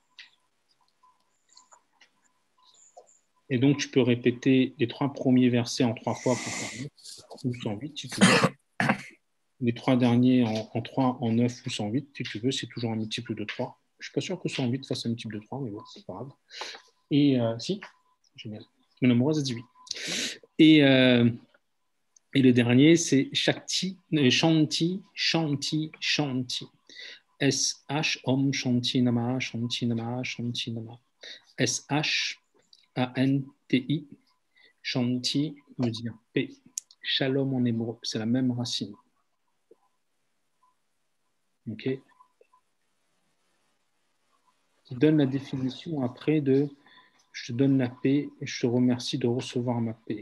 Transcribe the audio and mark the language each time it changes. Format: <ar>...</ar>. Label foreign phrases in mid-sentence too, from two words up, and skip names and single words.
<fr>Et donc, tu peux répéter les 3 premiers versets en 3 fois pour 108 ou 108 si tu veux. Les 3 derniers en 3, en 9 ou 108 si tu veux, c'est toujours un multiple de 3. Je ne suis pas sûr que 108 fasse un multiple de 3, mais bon, c'est pas grave. Et si, génial. Mon amoureuse a dit oui. Et le dernier, c'est</fr> <sa>Shakti, Shanti, Shanti, Shanti. S-H, Om Shanti Nama, Shanti Nama, Shanti Nama.</sa> <fr>S-H-A-N-T-I, Shanti veut dire paix. Shalom en hébreu, c'est la même racine. Ok. Qui donne la définition après de je te donne la paix et je te remercie de recevoir ma paix.</fr>